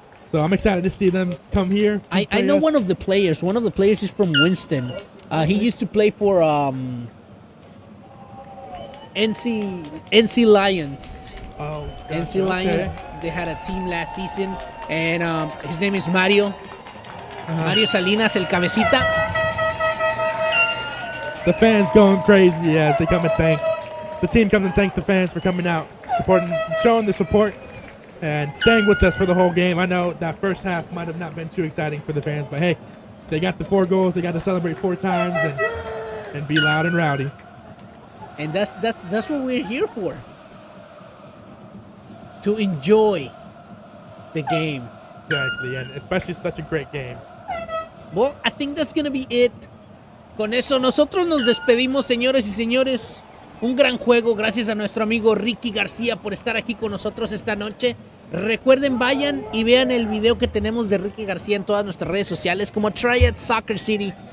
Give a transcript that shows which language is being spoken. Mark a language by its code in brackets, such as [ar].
[en] So I'm excited to see them come here. I know one of the players. One of the players is from Winston. He used to play for NC Lions. Oh, gotcha. NC Lions. Okay. They had a team last season, and his name is Mario. Mario Salinas, el cabecita. The fans going crazy as they come and thank. The team comes and thanks the fans for coming out, supporting, showing the support, and staying with us for the whole game. I know that first half might have not been too exciting for the fans, but hey, they got the 4 goals. They got to celebrate 4 times and be loud and rowdy. And that's what we're here for. To enjoy the game. Exactly, and especially such a great game. Well, I think that's gonna be it. [es] Con eso nosotros nos despedimos, señores y señores. Un gran juego, gracias a nuestro amigo Ricky García por estar aquí con nosotros esta noche. Recuerden, vayan y vean el video que tenemos de Ricky García en todas nuestras redes sociales como Triad Soccer City.